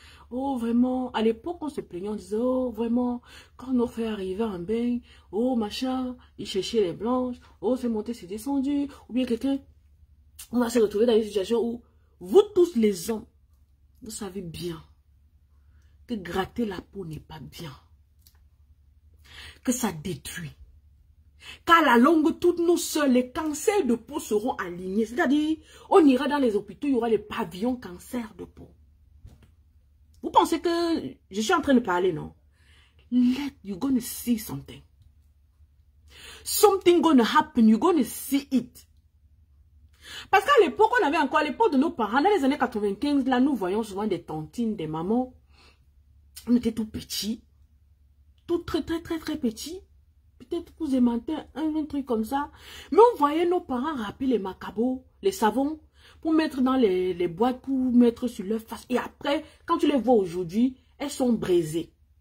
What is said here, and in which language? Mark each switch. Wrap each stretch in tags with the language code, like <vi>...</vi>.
<fr>Oh, vraiment, à l'époque, on se plaignait, on disait, oh, vraiment, quand nos frères arrivaient en bain, oh, machin, ils cherchaient les blanches, oh, c'est monté, c'est descendu, ou bien quelqu'un, on va se retrouver dans une situation où, vous tous les hommes, vous savez bien que gratter la peau n'est pas bien, que ça détruit. Qu'à la longue, toutes nos soeurs, les cancers de peau seront alignés. C'est-à-dire, on ira dans les hôpitaux, il y aura les pavillons cancer de peau. Vous pensez que je suis en train de parler, non?</fr> <en>You're gonna see something. Something gonna happen, you're gonna see it.</en> <fr>Parce qu'à l'époque, on avait encore, à l'époque de nos parents, dans les années 95, là, nous voyons souvent des tantines, des mamans. On était tout petits. Tout très petits. Peut-être vous aimantez un truc comme ça. Mais on voyait nos parents râper les macabots, les savons, pour mettre dans les boîtes, pour mettre sur leur face. Et après, quand tu les vois aujourd'hui, elles sont brisées.</fr>